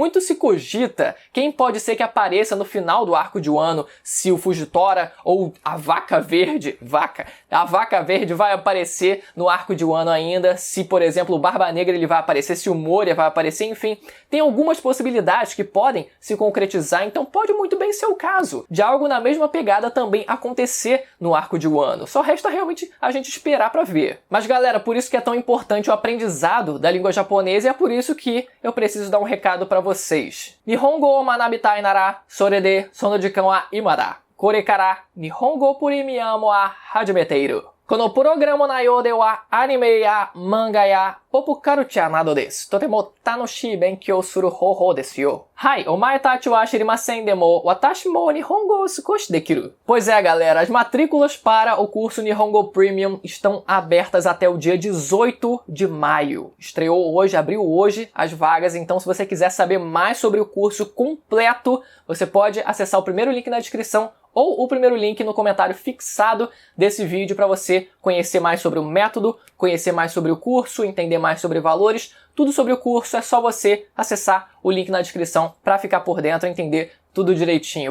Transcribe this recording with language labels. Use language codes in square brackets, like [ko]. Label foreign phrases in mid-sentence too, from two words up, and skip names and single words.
[pt] Muito se cogita quem pode ser que apareça no final do arco de Wano, se o Fujitora ou a Vaca Verde, a Vaca Verde vai aparecer no arco de Wano ainda, se por exemplo o Barba Negra ele vai aparecer, se o Moria vai aparecer, enfim, tem algumas possibilidades que podem se concretizar, então pode muito bem ser o caso de algo na mesma pegada também acontecer no arco de Wano. Só resta realmente a gente esperar pra ver. Mas galera, por isso que é tão importante o aprendizado da língua japonesa e é por isso que eu preciso dar um recado pra vocês. [ja] 日本語を学びたいなら、それでその時間は今だ. Kore kara Nihongo Premium wa hajimete-iru. このプログラム内容ではアニメや漫画やポップカルチャーなどです。とても楽しい勉強する方法ですよ。はい、お前たちは知りませんでも、私も日本語を少しできる。 [pt] Pois é, galera, as matrículas para o curso Nihongo Premium estão abertas até o dia 18 de maio. Estreou hoje, abriu hoje as vagas, então se você quiser saber mais sobre o curso completo, você pode acessar o primeiro link na descrição ou o primeiro link no comentário fixado desse vídeo para você conhecer mais sobre o método, conhecer mais sobre o curso, entender mais sobre valores, tudo sobre o curso, é só você acessar o link na descrição para ficar por dentro e entender tudo direitinho.